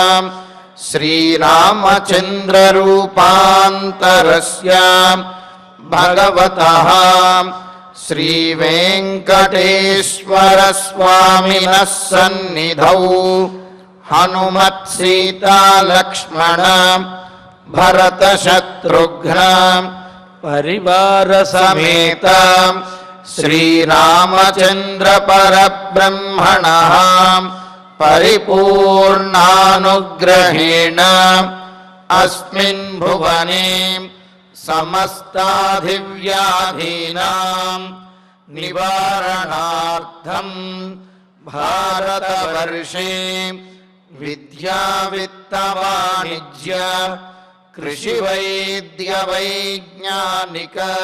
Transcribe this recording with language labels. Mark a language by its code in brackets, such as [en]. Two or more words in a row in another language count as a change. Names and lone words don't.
[sa] శ్రీరామచంద్ర రూపాంతరస్య భగవతః శ్రీ వెంకటేశ్వర స్వామినః సన్నిధౌ హనుమత్ సీతా లక్ష్మణ భరత శత్రుఘ్న పరివార సమేత శ్రీరామచంద్ర పరబ్రహ్మణః పరిపూర్ణానుగ్రహేణ अस्मिन् भुवने समस्ताधिव्याधीनां निवारणार्थं भारतवर्षे विद्या वित्त वाणिज्य कृषि वैद्य वैज्ञानिक